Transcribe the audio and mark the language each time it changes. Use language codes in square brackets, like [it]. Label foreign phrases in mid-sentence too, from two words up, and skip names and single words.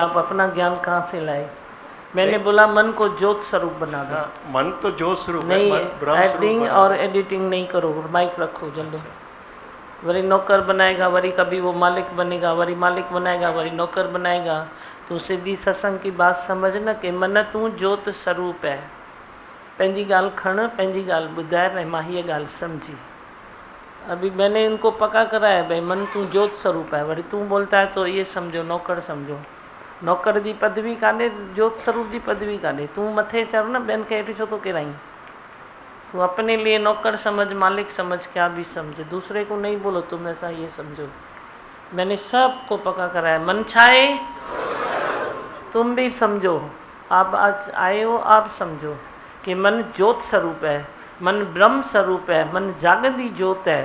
[hi] आप अपना ज्ञान कहाँ से लाए? मैंने बोला मन को ज्योत स्वरूप बना दो। हाँ, मन तो ज्योत स्वरूप है, नहीं, मन ब्रह्म स्वरूप एक्टिंग बना और एडिटिंग नहीं करो। माइक रखो जल्दी। वरी नौकर बनाएगा, वरी कभी वो मालिक बनेगा, वरी मालिक बनाएगा, वरी नौकर बनाएगा। तो सीधी सत्संग की बात समझ न कि मन तूं ज्योत स्वरूप है। [sd] पंहिंजी ॻाल्हि खण, पंहिंजी ॻाल्हि ॿुधाए, भई मां हीअ ॻाल्हि सम्झी। [hi] अभी मैंने इनको पक्का करा है भाई मन तू जोत स्वरूप है, वरी तू बोलता है तो ये समझो नौकर समझो। [sd] नौकर जी पदवी काने, जोत स्वरूप जी पदवी काने। तू मथे चढ़ न ॿियनि खे हेठि छो तो किराई। [hi] तू अपने लिए नौकर समझ, मालिक समझ, क्या भी समझ, दूसरे को नहीं बोलो तुम ऐसा ये समझो। मैंने सबको पक्का करा है मन छाए, तुम भी समझो। आप आज आए हो, आप समझो कि मन ज्योत स्वरूप है, मन ब्रह्म स्वरूप है, मन जागती ज्योत है।